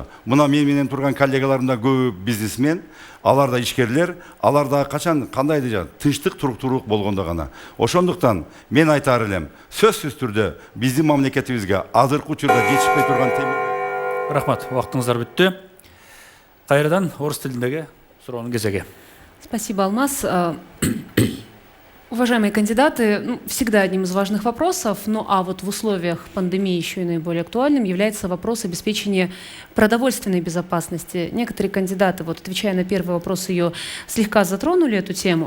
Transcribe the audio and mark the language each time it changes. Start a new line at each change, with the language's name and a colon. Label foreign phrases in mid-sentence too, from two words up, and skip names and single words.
Kyrgyz: Мына мен менен турган коллегаларым да көбү бизнесмен, алар да ишкерлер, алар да качан кандай дейт, тынчтык, туруктуулук болгондо гана. Ошондуктан мен айтар элем, сөзсүз түрдө биздин мамлекетибизге азыркы учурда жетишпей турган темир. Рахмат, убактыңыздар бүттү. Кайрадан орус тилиндеги суроонун кезеги.
Russian: Спасибо, Алмаз. Уважаемые кандидаты, всегда одним из важных вопросов, а вот в условиях пандемии еще и наиболее актуальным является вопрос обеспечения продовольственной безопасности. Некоторые кандидаты, отвечая на первый вопрос, ее слегка затронули, эту тему.